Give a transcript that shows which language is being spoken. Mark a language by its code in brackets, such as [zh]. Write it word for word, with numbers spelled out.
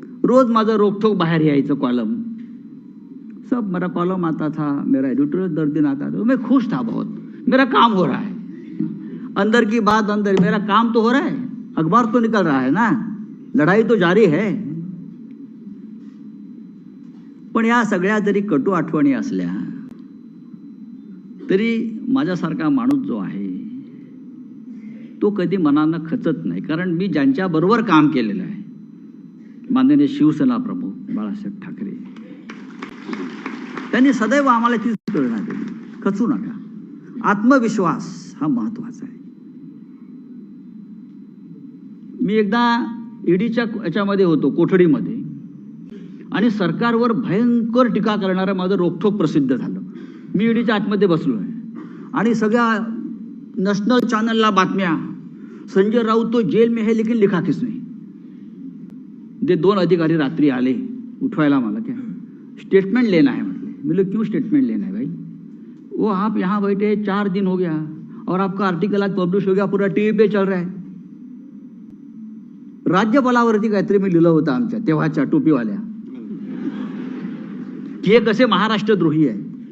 [mr] रोज माझं रोकठोक बाहेर यायचं कॉलम, [hi] सब मेरा कॉलम आता था, मेरा एडिटोरियल दर दिन आता था. मैं खुश था बहुत, मेरा काम हो रहा है. अंदर की बात अंदर, मेरा काम तो हो रहा है, अखबार तो निकल रहा है ना, लढाई तो जारी है. [mr] पण या सगळ्या जरी कटू आठवणी असल्या तरी माझ्यासारखा माणूस जो आहे तो कधी मनानं खचत नाही, कारण मी ज्यांच्याबरोबर काम केलेलं आहे, माननीय शिवसेना प्रमुख बाळासाहेब ठाकरे, त्यांनी सदैव आम्हाला तीच प्रेरणा दिली, खचू नका. आत्मविश्वास हा महत्वाचा आहे. मी एकदा ईडीच्या याच्यामध्ये होतो, कोठडीमध्ये, आणि सरकारवर भयंकर टीका करणारं माझं रोखोक प्रसिद्ध झालं. मी ईडीच्या आतमध्ये बसलो आहे आणि सगळ्या नॅशनल चॅनलला बातम्या, संजय राऊत [hi] तो जेल में है लेकिन लिखा किसने. [mr] ते दोन अधिकारी रात्री आले उठवायला मला, [hi] क्या स्टेटमेंट लेना है [mr] म्हटले. मी बोललो, [hi] क्यों स्टेटमेंट लेना है भाई? वो आप यहाँ बैठे चार दिन हो गया और आपका आर्टिकल आज पब्लिश हो गया, पूरा टी व्ही पे चल रहा है. [mr] राज्यपालावरती काहीतरी मी लिहिलं होतं आमच्या तेव्हाच्या टोपीवाल्या, की हे कसे महाराष्ट्रद्रोही आहे.